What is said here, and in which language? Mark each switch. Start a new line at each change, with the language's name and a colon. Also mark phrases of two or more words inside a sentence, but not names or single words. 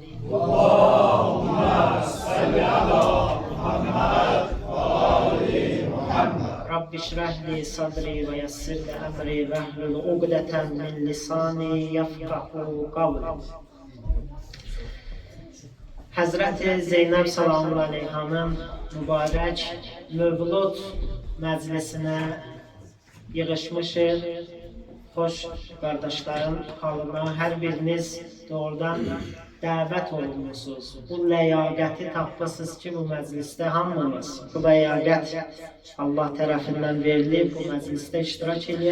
Arabic: اللهم صل على محمد وآل محمد. رب اشرح لي صدري ويسر لي أمري واحلل عقدة من لساني يفقهوا قولي.
Azerbaijani: Hazreti Zeynep
Arabic: صلى الله عليها
Azerbaijani: mübarek mövlud məclisinə yığışmışıq. Xoş qardaşlarım, halına hər biriniz doğrudan dəvət olunmuşsunuz. Bu ləyaqəti tapmışsınız ki, bu məclisdə hamınız. Bu ləyaqət Allah tərəfindən verilib, bu məclisdə iştirak edir.